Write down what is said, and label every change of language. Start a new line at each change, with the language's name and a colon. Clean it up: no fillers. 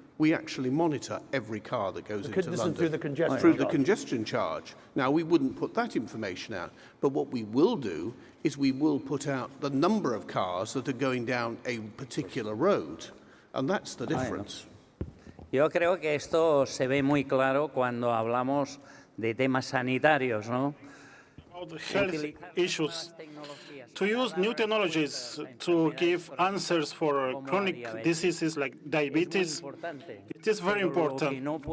English: We actually monitor every car that goes into London. Through the congestion Through charge. the congestion charge. Now, we wouldn't put that information out, but what we will do is we will put out the number of cars that are going down a particular road, and that's the difference.
Spanish: Yo creo que esto se ve muy claro cuando hablamos de temas sanitarios, ¿no?
English: About health issues, to use new technologies to give answers for chronic diseases like diabetes, it is very important.